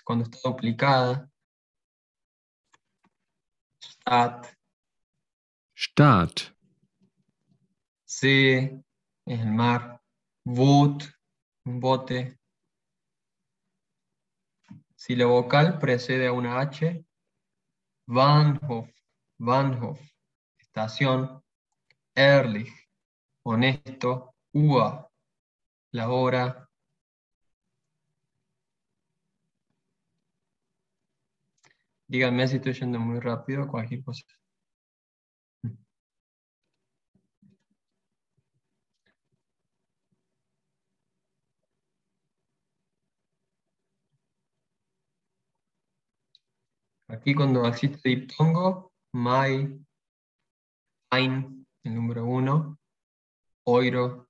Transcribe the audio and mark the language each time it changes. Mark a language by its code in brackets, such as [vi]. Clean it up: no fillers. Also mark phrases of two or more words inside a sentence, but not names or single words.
[es] Cuando está duplicada. Stat, Staat, See, es el mar. Boot, un bote. Si la vocal precede a una H, [de] Bahnhof, Bahnhof, [es] estación. Ehrlich, honesto. Uhr, la hora. Díganme si estoy yendo muy rápido, cualquier cosa. Aquí cuando existe diptongo, [de] my, ein, [es] el número 1, euro,